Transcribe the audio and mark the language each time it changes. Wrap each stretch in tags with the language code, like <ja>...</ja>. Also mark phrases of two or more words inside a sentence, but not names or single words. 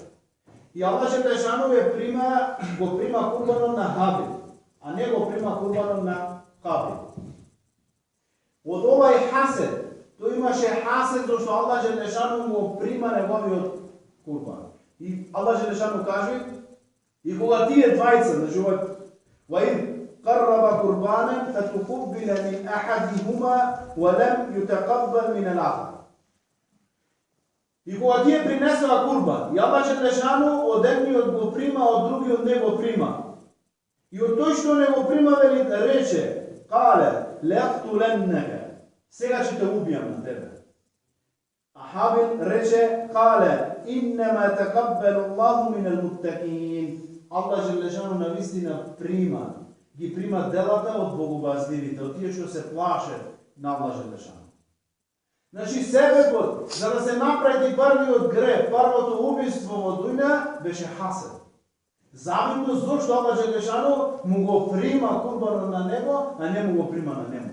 <mk>И Аллах Желешану го прима курбанот на Хабил, а не го прима курбанот на Кабил. Од овај хасед, тој имаше хасед зашто Аллах Желешану го прима неговиот курбан. И Аллах Желешану каже: и кога тие двајца, значи</mk> <ar>وَإِذْ قَرَّبَ قُرْبَانًا فَتُقُبِّلَ مِنْ أَحَدِهُمَا وَلَمْ يُتَقَبَّلْ مِنَ الْآخَرِ.</ar> <mk>И кога тие принесува курбан, и Аллах Желешану од едниот го прима, од другиот не го прима. И од тој што не го прима, рече:</mk> <ar>قَالَ لَأَقْتُلَنَّكَ.</ar> <mk>Сега ќе те убијам на тебе. А Хабил рече:</mk> <ar>قَالَ إِنَّمَا يَتَقَبَّلُ اللَّهُ مِنَ الْمُتَّقِينَ.</ar> <mk>Аллах Желешану навистина ги прима делата од богобазливите, од тие што се плашат на Аллах Желешану. Значи себепот за да се направи првиот грев, првото убиство во дуња беше хасед. Завидност зашто Аллах Желешану му го прима курбанот на него, а не му го прима на нему.</mk>